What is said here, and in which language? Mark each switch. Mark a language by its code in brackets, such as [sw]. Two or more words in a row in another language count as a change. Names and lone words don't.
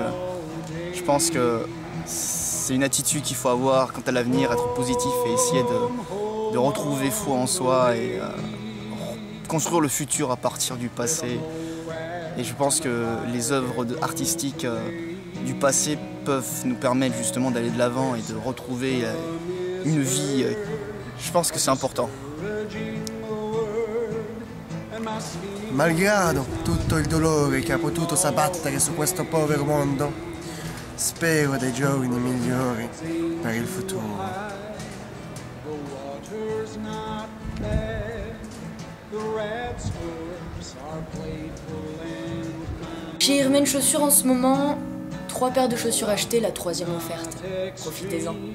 [fr] Je pense que c'est une attitude qu'il faut avoir quant à l'avenir, être positif et essayer de retrouver foi en soi et construire le futur à partir du passé Et je pense que les œuvres artistiques du passé peuvent nous permettre justement d'aller de l'avant et de retrouver une vie. Je pense que c'est important. [it] Malgrado tutto il dolore che ha potuto s'abbattere su questo povero mondo, spero dei giorni migliori per il futuro. [fr] Chez Hermès Chaussures en ce moment, 3 paires de chaussures achetées, la 3e offerte. Profitez-en.